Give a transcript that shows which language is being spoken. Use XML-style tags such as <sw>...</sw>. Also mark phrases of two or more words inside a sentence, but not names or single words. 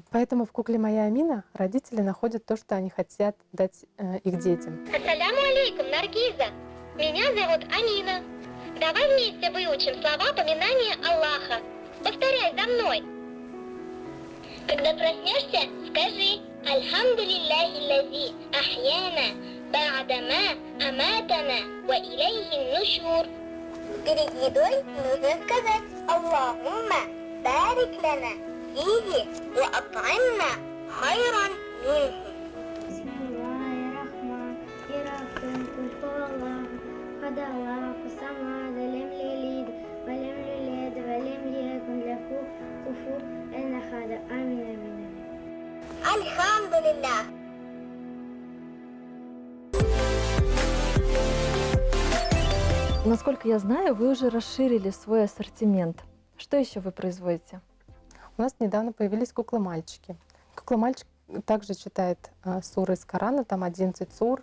<ru>Поэтому в кукле моя Амина родители находят то, что они хотят дать их детям.</ru> <ar>السلام عليكم, Наргиза.</ar> <ru>Меня зовут Амина. Давай вместе выучим слова поминания Аллаха. Повторяй за мной. Когда проснешься, скажи</ru> <ar>الحمد لله الذي أحيانا بعد ما أماتنا وإليه النشور.</ar> <ru>Перед едой нужно сказать</ru> <ar>اللهم بارك لنا فيه وأطعمنا خيرا منه. بسم الله الرحمن الرحيم قل هو الله أحد الله الصمد لم يلد ولم يولد ولم يكن له كفوا أحد آمين. Альхамдулиллах.</ar> <ru>Насколько я знаю, вы уже расширили свой ассортимент. Что еще вы производите? У нас недавно появились куклы-мальчики. Кукла-мальчик также читает суры из Корана, там 11 сур.</ru>